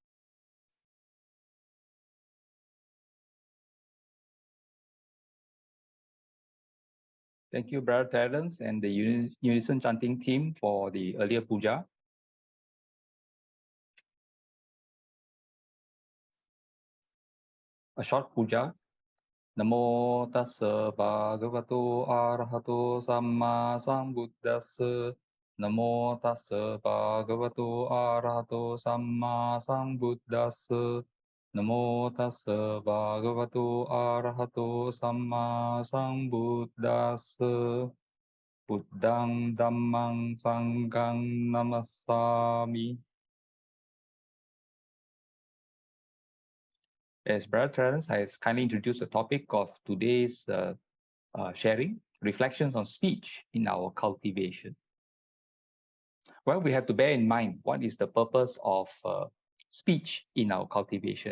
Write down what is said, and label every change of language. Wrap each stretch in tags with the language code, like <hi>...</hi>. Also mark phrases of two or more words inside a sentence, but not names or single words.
<en>Thank you, Brother Terence and the Unison Chanting team for the earlier puja. A short puja.</en> <pi>Namo tassa bhagavato arahato samma sambuddhassa. Namo tassa bhagavato arahato samma sambuddhassa. Namo tassa bhagavato arahato samma sambuddhassa. Buddhang dhammang sanghang namassami.</pi> <en>As Brother Terence has kindly introduced the topic of today's sharing, reflections on speech in our cultivation. Well, we have to bear in mind what is the purpose of speech in our cultivation.</en>